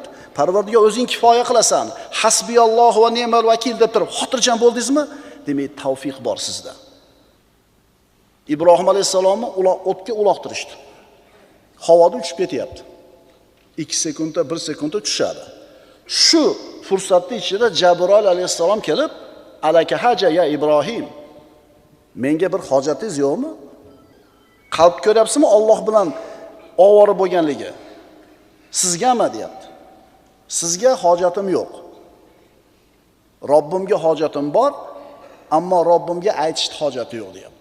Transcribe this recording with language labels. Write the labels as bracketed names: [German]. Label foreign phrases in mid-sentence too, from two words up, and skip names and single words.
[Uzbek] Parvardigor o'zing kifoya qilasan. [Arabic] حسبي الله ونعم الوكيل [Uzbek] deb turib xotirjam bo'ldingizmi? Demak, tavfiq bor sizda. Ibrohim alayhisalomni o'tga uloqtirishdi. Havoda uchib ketyapti. 2 sekundda, 1 sekundda tushadi. Shu fursatning ichida Jabroil alayhisalom kelib, [Arabic] "ألك حاجة يا إبراهيم. [Uzbek] Menga bir hojatingiz yo'qmi? Qalb ko'ryapsizmi Alloh bilan ovora bo'lganligi? Sizgami?" deyapti. Sizga hojatim yo'q. Robbimga hojatim bor, ammo Robbimga aytishga hojati yo'q deyapti.